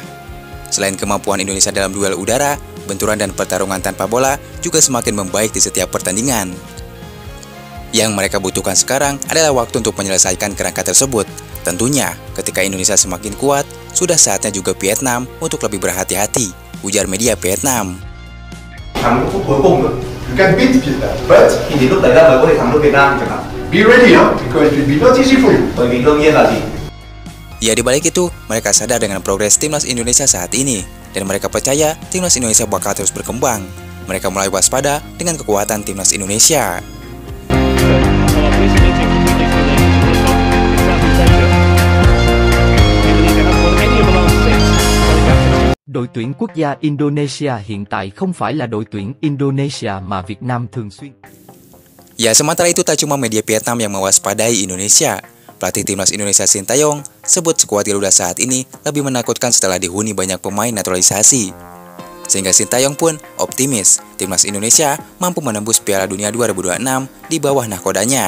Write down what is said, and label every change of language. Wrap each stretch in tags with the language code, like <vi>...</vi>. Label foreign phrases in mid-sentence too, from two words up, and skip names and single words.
<id>Selain kemampuan Indonesia dalam duel udara, benturan dan pertarungan tanpa bola juga semakin membaik di setiap pertandingan. Yang mereka butuhkan sekarang adalah waktu untuk menyelesaikan kerangka tersebut. Tentunya, ketika Indonesia semakin kuat, sudah saatnya juga Vietnam untuk lebih berhati-hati, ujar media Vietnam.</id> <vi>Thắng phút cuối cùng nữa.</vi> <en>You can beat Vietnam, but</en> <vi>Thì đến lúc đấy là mới có thể thắng được Việt Nam chẳng hạn.</vi> <en>be ready, because it will be not easy for you.</en> <vi>Bởi vì đương nhiên là gì?</vi> <id>Ya, di balik itu, mereka sadar dengan progres timnas Indonesia saat ini, dan mereka percaya timnas Indonesia bakal terus berkembang. Mereka mulai waspada dengan kekuatan timnas Indonesia.</id> <vi>Đội tuyển quốc gia Indonesia hiện tại không phải là đội tuyển Indonesia mà Việt Nam thường xuyên.</vi> <id>Ya, sementara itu tak cuma media Vietnam yang mewaspadai Indonesia. Pelatih timnas Indonesia Sintayong sebut skuad Garuda saat ini lebih menakutkan setelah dihuni banyak pemain naturalisasi. Sehingga Sintayong pun optimis timnas Indonesia mampu menembus Piala Dunia 2026 di bawah nahkodanya.</id>